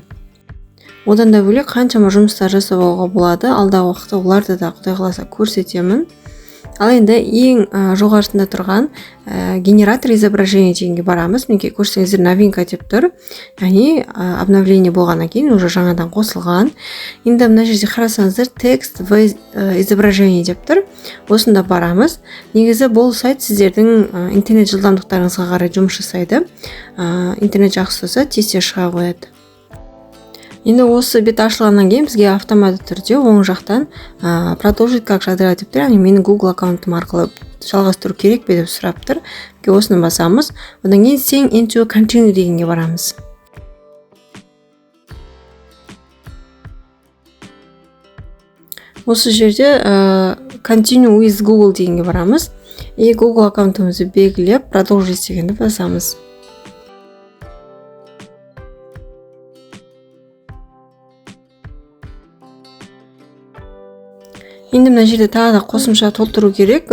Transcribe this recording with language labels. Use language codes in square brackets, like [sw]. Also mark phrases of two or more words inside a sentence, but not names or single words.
[kk] Одан да бөлек қаншама жұмыстар жасап алуға болады. Алдағы уақытта оларды да Құдай қаласа көрсетемін. Ал енді ең жоғарысында тұрған [ru] генератор изображения [kk] дегенге барамыз. Мінекей көрсеңіздер, новинка деп тұр. Яғни обновление болғаннан кейін уже жаңадан қосылған. Енді мына жерде қарасаңыздар, [ru] текст в изображении [kk] деп тұр. Осында барамыз. Негізі бұл сайт сіздердің интернет жылдамдықтарыңызға қарай жұмыс жасайды. Интернет жақсы болса тез шыға қояды. Енді осы бет ашылғаннан кейін бізге автоматты түрде оң жақтан [ru] продолжить как Жадыра [kk] деп тұр. Яғни менің Google аккаунтым арқылы жалғастыру керек пе деп сұрап тұр. Осыны басамыз. Одан кейін [en] Sign into continue [kk] дегенге барамыз. Осы жерде [en] continue with Google [kk] дегенге барамыз. И Google аккаунтымызды белгілеп продолжить дегенді басамыз. Енді мына жерде тағы да қосымша толтыру керек.